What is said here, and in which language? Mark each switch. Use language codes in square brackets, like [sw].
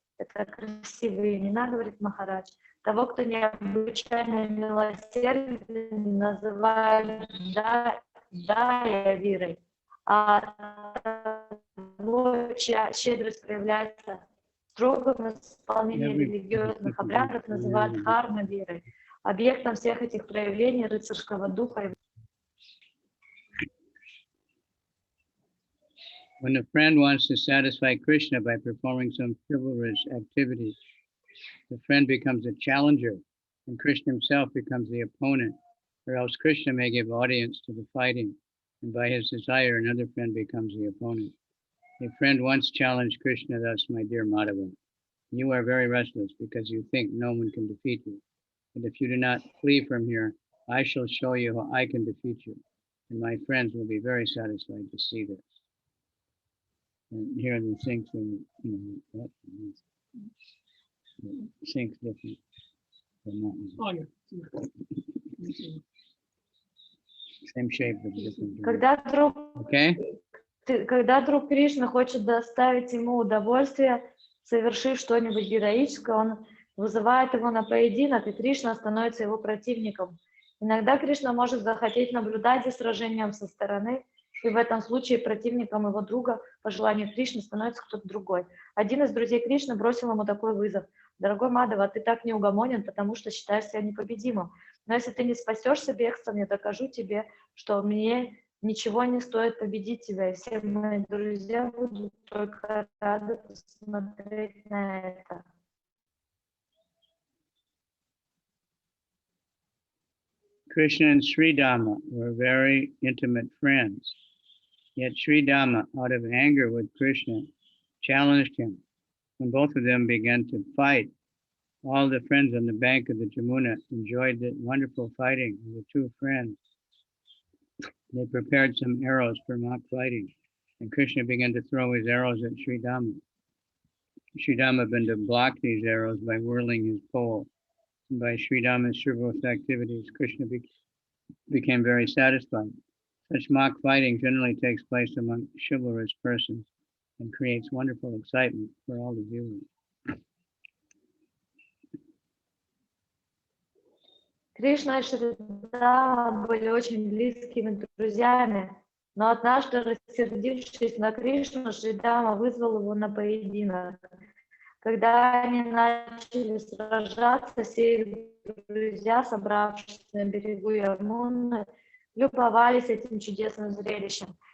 [ru] Это красивые имена, говорит Махарадж. Того, кто необычайно милосерден, называют дая-вирой. А того, чья щедрость проявляется в строгом исполнении религиозных обрядов, называют дхарма-вирой. Объектом всех этих проявлений рыцарского духа. [en] When a friend wants to satisfy Krishna by performing some chivalrous activities, the friend becomes a challenger, and Krishna himself becomes the opponent, or else Krishna may give audience to the fighting, and by his desire, another friend becomes the opponent. A friend once challenged Krishna thus, "My dear Madhava, you are very restless because you think no one can defeat you. And if you do not flee from here, I shall show you how I can defeat you, and my friends will be very satisfied to see this." And here the sinks and what sinks different from mountains. Oh, yeah. Same shape but different. [ru] Когда друг Кришны хочет доставить ему удовольствие, совершив что-нибудь героическое, он вызывает его на поединок, и Кришна становится его противником. Иногда Кришна может захотеть наблюдать за сражением со стороны, и в этом случае противником его друга по желанию Кришны становится кто-то другой. Один из друзей Кришны бросил ему такой вызов: «Дорогой Мадхава, ты так неугомонен, потому что считаешь себя непобедимым. Но если ты не спасешься бегством, я докажу тебе, что мне ничего не стоит победить тебя, и все мои друзья будут только рады посмотреть на это». [en] Krishna and Sri Dhamma were very intimate friends. Yet Sri Dhamma, out of anger with Krishna, challenged him. When both of them began to fight, all the friends on the bank of the Jamuna enjoyed the wonderful fighting of the two friends. They prepared some arrows for mock fighting, and Krishna began to throw his arrows at Sri Dhamma. Sri Dhamma began to block these arrows by whirling his pole. And by Sri Dhamma's chivalrous activities, Krishna became very satisfied. Such mock fighting generally takes place among chivalrous persons and creates wonderful excitement for all the viewers. [ru] Кришна и Шри Дама были очень близкими друзьями, но однажды, рассердившись на Кришну, Шри Дама вызвал его на поединок. Когда они начали сражаться, все их друзья, собравшись на берегу Ямуны, любовались этим чудесным зрелищем.